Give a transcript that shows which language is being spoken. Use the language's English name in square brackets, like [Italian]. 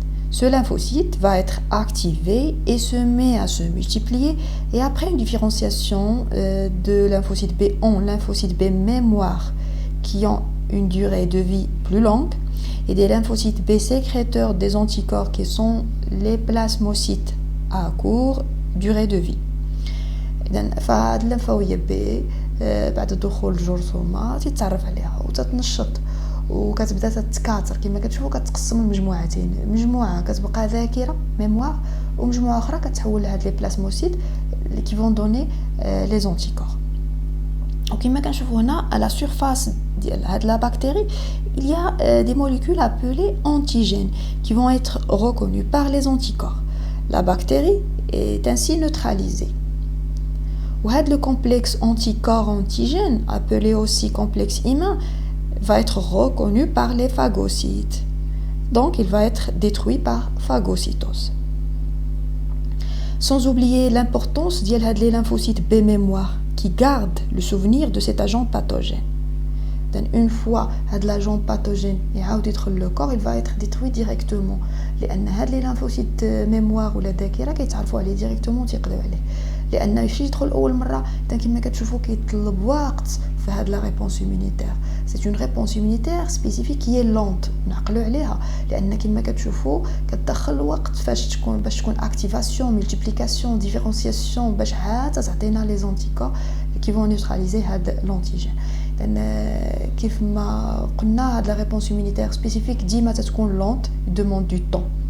[French] Ce lymphocyte va être activé et se met à se multiplier et après une différenciation de lymphocyte B en lymphocyte B mémoire qui ont une durée de vie plus longue et des lymphocytes B sécréteurs des anticorps qui sont les plasmocytes à courte durée de vie. [Arabic] فهاد الليمفاويه B بعد دخول الجرثومه تتعرف عليها وتتنشط وكتبدا تتكاثر كما كتشوفوا كتقسم لمجموعتين مجموعه كتبقى ذاكره ميموار ومجموعه اخرى كتحول لهاد لي بلاسموسيت اللي كيفون دوني لي زونتيكور. وكما كنشوفوا هنا على سيرفاس ديال هاد لا بكتيري [French] il y a des molécules appelées antigènes qui vont être reconnues par les anticorps. La bactérie est ainsi neutralisée. وهاد le complexe anticorps-antigène appelé aussi complexe immun va être reconnu par les phagocytes. Donc, il va être détruit par phagocytose. Sans oublier l'importance des lymphocytes B mémoire qui gardent le souvenir de cet agent pathogène. Donc, une fois l'agent pathogène [Arabic] يدخل [French] le corps, il va être détruit directement. [Arabic] لأن [French] les lymphocytes mémoire [Arabic] ولا ذاكرة كيتعرفوا عليه directement وتيقضيو عليه. لأن يمشي يدخل أول مرة كما كتشوفوا كيطلب وقت في هاد لا ريبونس immunitaire. [French] C'est une réponse immunitaire spécifique qui est lente. [Arabic] نعقلوا عليها لأن كما كتشوفوا كتدخل وقت باش تكون [French] activation, multiplication, différenciation [Arabic] باش عاد تعطينا [French] les anticorps qui vont neutraliser [Arabic] هاد [French] l'antigène. [Arabic] لأن كيف ما قلنا هاد لا ريبونس immunitaire spécifique ديما تتكون [French] lente, demande du temps.